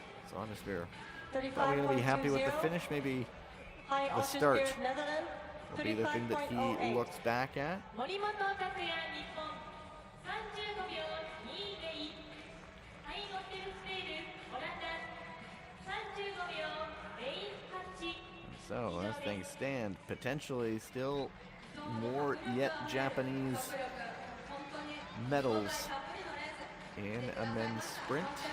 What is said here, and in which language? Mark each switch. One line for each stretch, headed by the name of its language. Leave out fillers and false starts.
English: So Otter Spear probably going to be happy with the finish. Maybe the start will be the thing that he looks back at.
Japanese: 森本拓也日本35秒2でいいハイゴテルステールオランダ35秒08
English: So as things stand, potentially still more yet Japanese medals in a men's sprint.